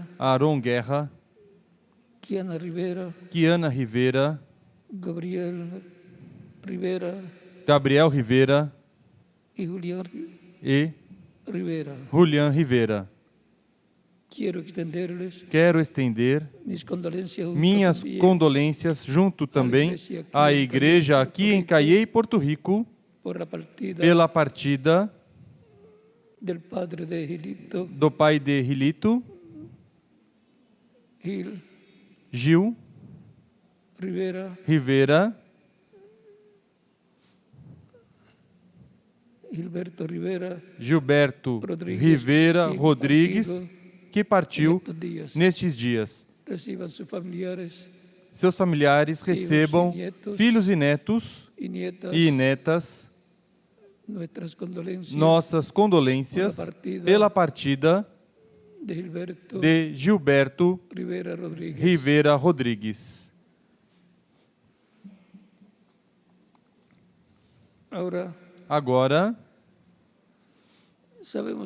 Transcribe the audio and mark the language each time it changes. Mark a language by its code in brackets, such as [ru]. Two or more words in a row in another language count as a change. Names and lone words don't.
[es] Aaron Guerra, Kiana Rivera, Kiana Rivera, Gabriel Rivera Gabriel Rivera y Julián [pt] e Rivera. Julián Rivera. [es] Quiero extenderles [pt] Quero estender [es] mis condolencias junto [pt] minhas [es] también [pt] condolências junto também à igreja aqui em Caiei, Porto Rico, [es] por la partida [pt] pela partida [es] del padre de Gilito, [pt] do pai de Rilito, Gil Rivera, Gilberto Rivera Rodrigues, que partiu nestes dias. [es] Reciban sus familiares [pt] Seus familiares recebam filhos e netos [es] y nietas [pt] e netas [es] nuestras condolencias [pt] nossas condolências pela partida de Gilberto Rivera Rodrigues. Agora, sabemos